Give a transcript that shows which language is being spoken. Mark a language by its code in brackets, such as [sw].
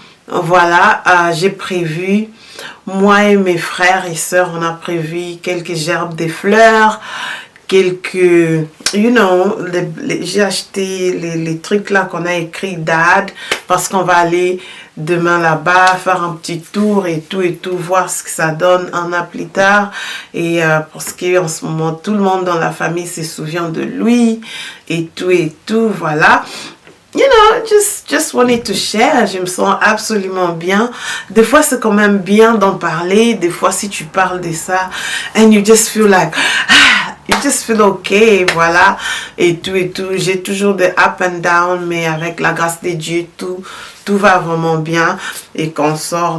[fr] Voilà, j'ai prévu, moi et mes frères et sœurs, on a prévu quelques gerbes de fleurs, quelques, you know, j'ai acheté les trucs là qu'on a écrit dad, parce qu'on va aller demain là-bas, faire un petit tour et tout, voir ce que ça donne un an plus tard. Et parce qu'en ce moment, tout le monde dans la famille se souvient de lui et tout, voilà. [en] You know, just wanted to share. [fr] Je me sens absolument bien. Des fois, c'est quand même bien d'en parler. Des fois, si tu parles de ça, [en] and you just feel like, you just feel okay, [fr] voilà, et tout. J'ai toujours des [en] up and down, [fr] mais avec la grâce de Dieu, tout va vraiment bien et qu'on sort.